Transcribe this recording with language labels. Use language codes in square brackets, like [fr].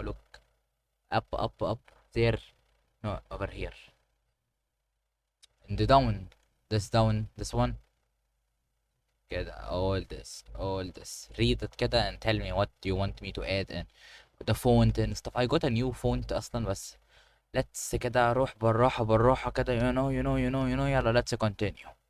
[en] Look. Up, up, up. There. No, over here. And the down. This down. This one. كده. All this. Read it كده and tell me what you want me to add and the font and stuff. I got a new font [ar] أصلا بس. [en] Let's [ar] كده روح بالراحة بالراحة كده, [en] you know. [ar] يلا [en] let's continue.